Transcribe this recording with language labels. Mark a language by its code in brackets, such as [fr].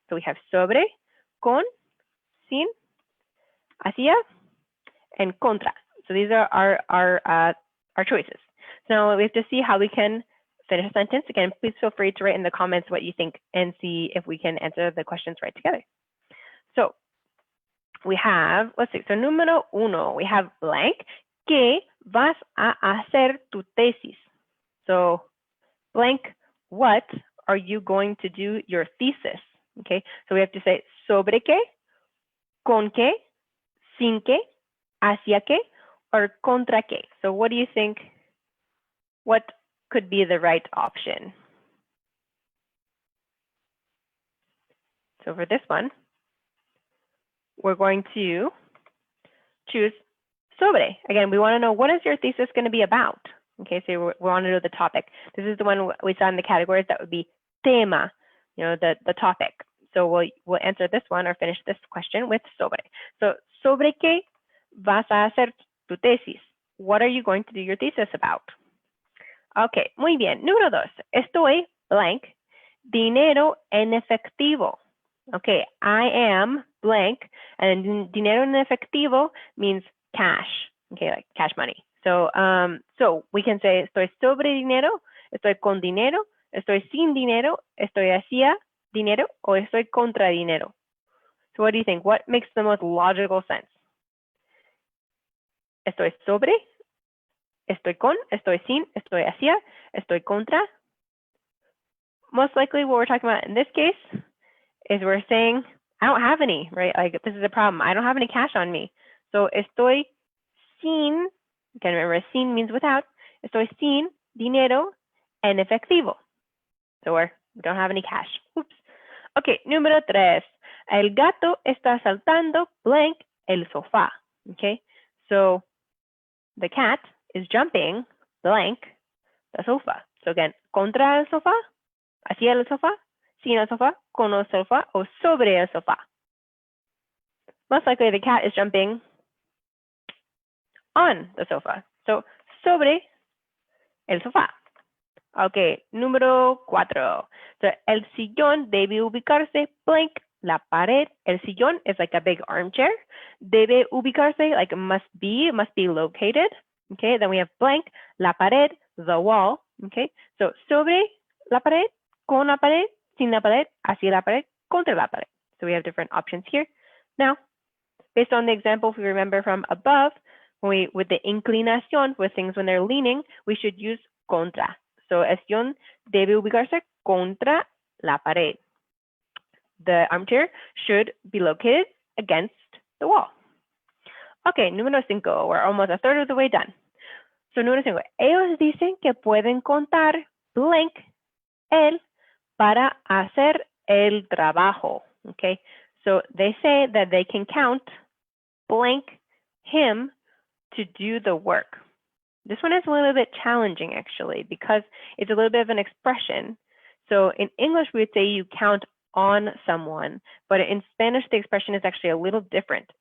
[en] So we have sobre, con, sin, hacia, and contra. So these are our choices. So now we have to see how we can finish a sentence. Again, please feel free to write in the comments what you think and see if we can answer the questions right together. So we have, let's see, so número 1, we have blank, [es] ¿qué vas a hacer tu tesis? [en] So blank, what are you going to do your thesis? Okay, so we have to say [es] sobre qué, con qué, sin qué, hacia qué, or contra qué. [en] So what do you think? What could be the right option? So for this one, we're going to choose sobre. Again, we want to know, what is your thesis going to be about? Okay, so we want to know the topic. This is the one we saw in the categories. That would be tema, the topic. So we'll answer this one or finish this question with sobre. [es] So sobre qué vas a hacer tu tesis? [en] What are you going to do your thesis about? [es] Ok, muy bien. Número 2, estoy blank, dinero en efectivo. [en] Okay, I am blank, and [es] dinero en efectivo [en] means cash. Okay, like cash money. So, so we can say [es] estoy sobre dinero, estoy con dinero, estoy sin dinero, estoy hacia dinero, o estoy contra dinero. [en] So what do you think? What makes the most logical sense? [es] Estoy sobre, estoy con, estoy sin, estoy hacia, estoy contra. [en] Most likely what we're talking about in this case is we're saying, I don't have any, right? Like this is a problem. I don't have any cash on me. [es] So estoy sin, [en] again, remember sin means without, [es] estoy sin dinero en efectivo. [en] So we don't have any cash. Oops. Okay, número 3. [es] El gato está saltando blank el sofá. [en] Okay, so the cat is jumping blank the sofa. So again, [es] contra el sofá, hacia el sofá, sin el sofá, con el sofá, o sobre el sofá. [en] Most likely the cat is jumping on the sofa. [es] So sobre el sofá. Okay, número 4. So el sillón debe ubicarse blank la pared. [en] El sillón is like a big armchair. [es] Debe ubicarse, [en] like must be located. Okay, then we have blank, la pared, the wall. [es] Okay, so sobre la pared, con la pared, sin la pared, hacia la pared, contra la pared. [en] So we have different options here. Now, based on the example, if we remember from above, with the inclinación, with things when they're leaning, we should use contra. [es] So el sillón debe ubicarse contra la pared. [en] The armchair should be located against the wall. Okay, número 5. We're almost a third of the way done. So número 5. [es] Ellos dicen que pueden contar blank él para hacer el trabajo. [en] Okay, so they say that they can count blank him to do the work. This one is a little bit challenging actually because it's a little bit of an expression. So in English, we would say you count on someone, but in Spanish, the expression is actually a little different.